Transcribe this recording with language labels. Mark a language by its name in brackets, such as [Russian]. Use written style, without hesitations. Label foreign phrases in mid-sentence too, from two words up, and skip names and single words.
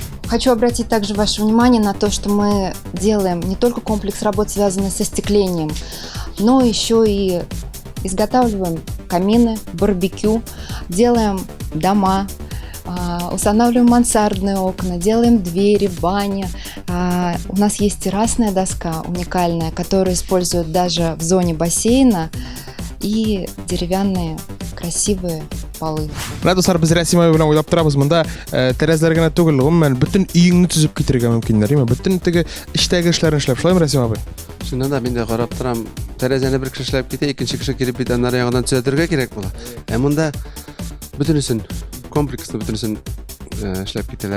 [Russian] Хочу обратить также ваше внимание на то, что мы делаем не только комплекс работ, связанный со остеклением, но еще и изготавливаем камины, барбекю, делаем дома, устанавливаем мансардные окна, делаем двери, бани. У нас есть террасная доска уникальная, которую используют даже в зоне бассейна, и деревянные красивые полы. [Kazakh] Мына достар, біз [Tatar] Рәсима белән уйлап торабыз, монда тәрәзәләр генә түгел, гомумән бөтен өеңне төзеп китергә мөмкиннәр, яме бөтен теге эштәге эшләрне эшләп, шулаймы Рәсима абый? Шуннан да мин дә карап торам, тәрәзәне бер кеше эшләп китә, икенче кеше килеп бит аннары ягыннан төзәтергә кирәк була. Монда бөтенесен комплекслы бөтенесен эшләп китәләр.